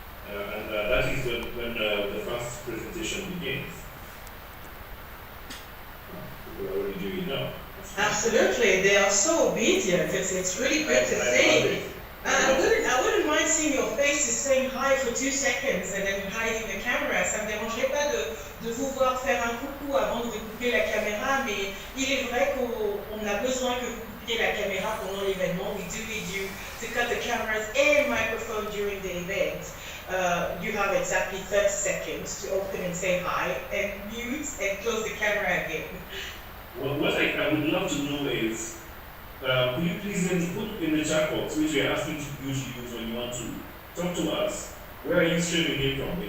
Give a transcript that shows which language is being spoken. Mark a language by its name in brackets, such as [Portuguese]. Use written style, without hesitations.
[English] And that is when the first presentation begins. We're already doing it now. Absolutely, they are so obedient. It's really good to see. I wouldn't mind seeing your faces saying hi for 2 seconds and then hiding the camera. [French] Ça me dérangerait pas de vous voir faire un coucou avant de couper la caméra, mais il est vrai qu'on a besoin que vous coupiez la caméra pendant l'événement. [English] We do need you to cut the cameras and microphone during the event. You have exactly 30 seconds to open and say hi, and mute and close the camera again. Well, what I would love to know is, could you please then put in the chat box, which we are asking you to use when you want to talk to us, where are you streaming in from?